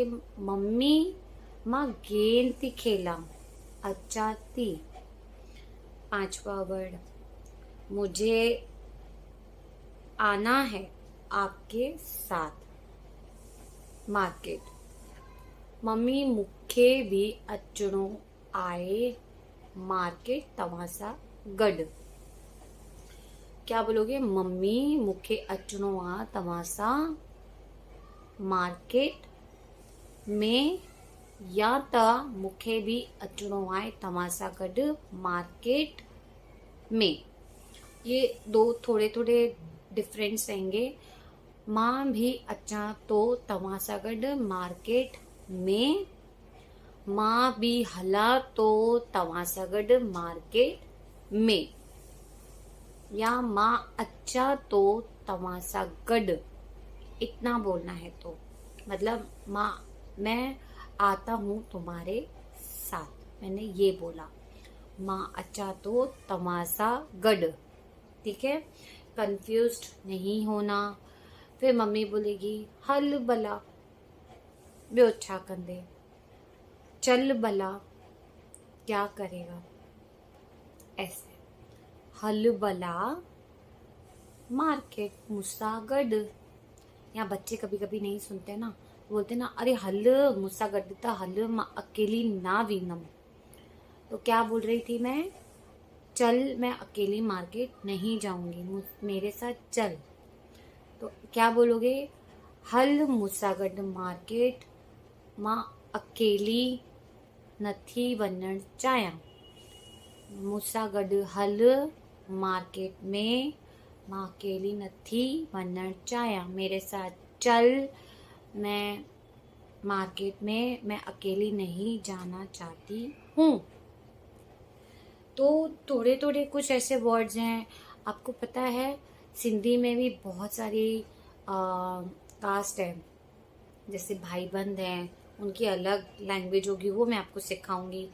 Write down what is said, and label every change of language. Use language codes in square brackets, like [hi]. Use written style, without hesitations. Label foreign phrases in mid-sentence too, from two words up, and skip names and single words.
[sd] मम्मी माँ गेंद थी खेला अच्छा थी। [hi] पांचवा वर्ड, मुझे आना है आपके साथ मार्केट। [sd] मम्मी मुखे भी अचणो आए मार्केट तव्हां सां गॾु। [hi] क्या बोलोगे? [sd] मम्मी मुखे अचणो आ तव्हां सां मार्केट में, या त मुखे भी अचणो आहे तव्हां सां गॾु मार्केट में। [hi] ये दो थोड़े थोड़े डिफरेंस रहेंगे। [sd] मां भी अचा तो तव्हां सां गॾु मार्केट में, मां भी हला तो तव्हां सां गॾु मार्केट में, या मां अचा तो तव्हां सां गॾु। [hi] इतना बोलना है। तो मतलब मैं आता हूँ तुम्हारे साथ, मैंने ये बोला। [sd] मां अचा तो तव्हां सां गॾु। [hi] ठीक है। कंफ्यूज्ड नहीं होना। फिर मम्मी बोलेगी [sd] हल भला, ॿियो छा कंदे? [hi] चल भला, क्या करेगा? [sd] ऐसे हल भला मार्केट मुझसा गॾु। [hi] या बच्चे कभी कभी नहीं सुनते ना, बोलते ना अरे [sd] हल मुझसा गॾु त हल, मां अकेली ना वेंदम। [hi] तो क्या बोल रही थी मैं? चल, मैं अकेली मार्केट नहीं जाऊंगी, मेरे साथ चल। तो क्या बोलोगे? [sd] हल मुझसा गॾु मार्केट, मां अकेली नथी वञणु चाहियां। मूंसां गॾु हल मार्केट में, मां अकेली नथी वञणु चाहियां। [hi] मेरे साथ चल, मैं मार्केट में मैं अकेली नहीं जाना चाहती हूँ। तो थोड़े थोड़े कुछ ऐसे वर्ड्स हैं। आपको पता है सिंधी में भी बहुत सारी कास्ट है, जैसे भाई बंद हैं, उनकी अलग लैंग्वेज होगी, वो मैं आपको सिखाऊंगी।